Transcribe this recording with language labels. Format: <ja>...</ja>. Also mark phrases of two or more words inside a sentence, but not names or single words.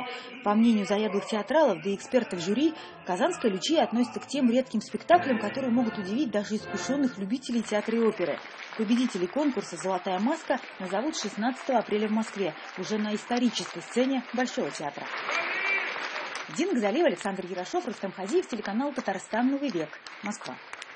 <ru>По мнению заядлых театралов, да и экспертов жюри, «Казанская Лючия» относится к тем редким спектаклям, которые могут удивить даже искушенных любителей театра и оперы. Победителей конкурса «Золотая маска» назовут 16 апреля в Москве, уже на исторической сцене Большого театра. Дина Гзалиева, Александр Ярошов, Рустам Хазиев, телеканал «Татарстан. Новый век», Москва.</ru>